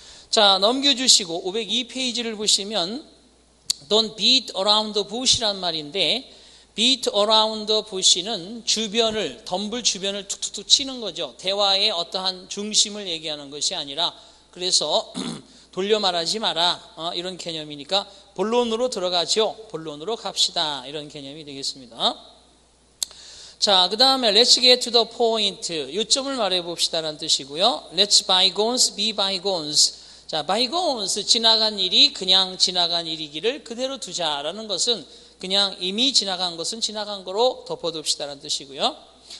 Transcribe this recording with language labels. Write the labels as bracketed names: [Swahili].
[Korean] 자, 넘겨주시고 502페이지를 보시면 [English] Don't beat around the bush [Korean] 란 말인데 [English] beat around the bush [Korean] 는 주변을, 덤불 주변을 툭툭툭 치는 거죠. 대화의 어떠한 중심을 얘기하는 것이 아니라 그래서 돌려 말하지 마라. 이런 개념이니까 본론으로 들어가죠. 본론으로 갑시다. 이런 개념이 되겠습니다. [English] 자, 그 다음에 let's get to the point. [Korean] 요점을 말해 봅시다라는 뜻이고요. [English] Let's bygones be bygones. [Korean] 자, bygones 지나간 일이 그냥 지나간 일이기를 그대로 두자라는 것은 그냥 이미 지나간 것은 지나간 거로 덮어둡시다라는 뜻이고요.